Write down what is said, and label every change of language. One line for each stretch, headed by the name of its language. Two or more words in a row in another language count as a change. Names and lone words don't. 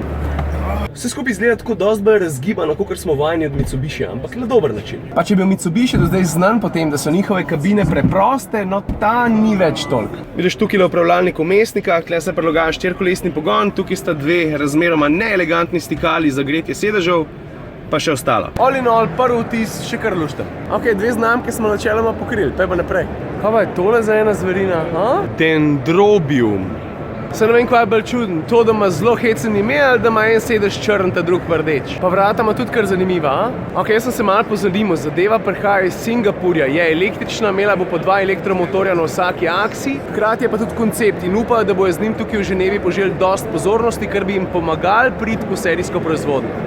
Slovenian: Vse skupaj izgleda tako dosti bolj razgibano, kot smo vajeni od Mitsubishija, ampak na dober način. Pa če je bil Mitsubishi do zdaj znan po tem, da so njihove kabine preproste, no ta ni več toliko. Vidiš, tukaj je upravljalnik vmesnika, tukaj se prilogaja 4-kolesni pogon, tukaj sta dve razmeroma neelegantni stikali za gretje sedežev, pa še ostalo.
English: All in all,
Slovenian: prvi vtis še kar lušten. Ok, dve znamke smo načeloma pokrili, pa je pa naprej. Kaj pa je tole za ena zverina? Dendrobium. Se ne vem, kaj je bolj čuden, to, da ima zelo hecen ime, ali da ima en sedež črn, ta drug pa rdeč. Pa vrata ima tudi kar zanimiva, a? Ok, jaz sem se malo pozanimal, zadeva prihaja iz Singapurja, je električna, imela bo po 2 elektromotorja na vsaki aksi, hkrati je pa tudi koncept in upajo, da bojo z njim tukaj v Ženevi poželi dosti pozornosti, kar bi jim pomagali priti v serijsko proizvodnjo.